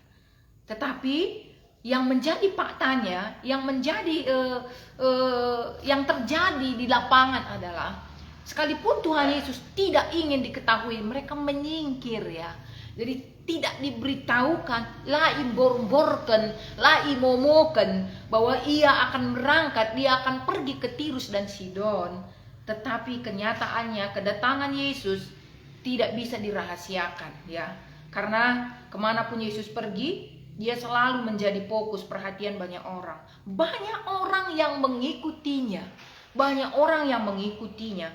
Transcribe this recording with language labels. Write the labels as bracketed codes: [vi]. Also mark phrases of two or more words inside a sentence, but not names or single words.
[id] Tetapi yang menjadi faktanya, yang menjadi yang terjadi di lapangan adalah, sekalipun Tuhan Yesus tidak ingin diketahui, mereka menyingkir ya. Jadi tidak diberitahukan, [btx] la imbor-borken, la imomoken, [id] bahwa ia akan berangkat, dia akan pergi ke Tirus dan Sidon. Tetapi kenyataannya kedatangan Yesus tidak bisa dirahasiakan ya. Karena kemanapun Yesus pergi, dia selalu menjadi fokus perhatian banyak orang. Banyak orang yang mengikutinya. Banyak orang yang mengikutinya.